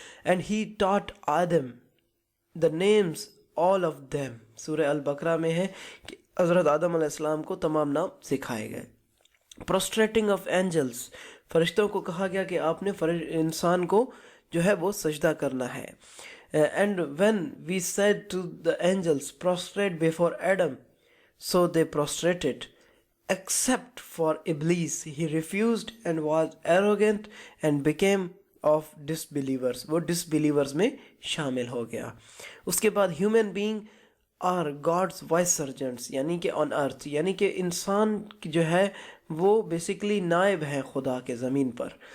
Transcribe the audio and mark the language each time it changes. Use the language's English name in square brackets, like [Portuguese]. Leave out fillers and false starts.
[English] And he taught Adam the names all of them. [Urdu] سورہ البقرہ میں ہے کہ حضرت آدم علیہ السلام کو تمام نام سکھائے گئے. [English] prostrating of angels, [Urdu] فرشتوں کو کہا گیا کہ آپ نے انسان کو جو ہے وہ سجدہ کرنا ہے. [English] And when we said to the angels, prostrate before Adam, so they prostrated, except for Iblis. He refused and was arrogant and became of disbelievers. [Urdu] وہ disbelievers میں شامل ہو گیا. اس کے بعد [English] human being are God's vice sergeants، [Urdu] یعنی کہ [English] on earth، [Urdu] یعنی کہ انسان جو ہے وہ بیسکلی نائب ہے خدا کے زمین پر.